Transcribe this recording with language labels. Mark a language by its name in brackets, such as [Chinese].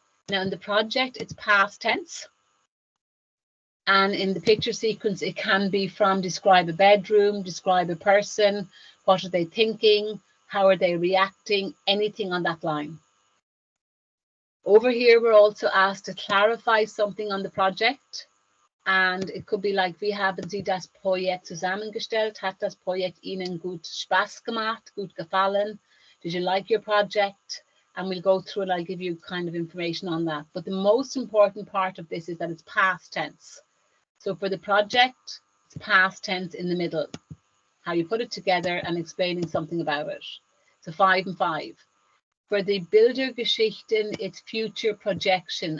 [English] Now in the project, it's past tense. And in the picture sequence, it can be from describe a bedroom, describe a person, what are they thinking, how are they reacting, anything on that line. Over here, we're also asked to clarify something on the project. And it could be like, [German] wie haben Sie das Projekt zusammengestellt? Hat das Projekt Ihnen gut Spaß gemacht, gut gefallen? [English] Did you like your project? And we'll go through and I'll give you kind of information on that. But the most important part of this is that it's past tense. So for the project, it's past tense in the middle. How you put it together and explaining something about it. So 5 and 5. For the Bildergeschichten, it's future projection.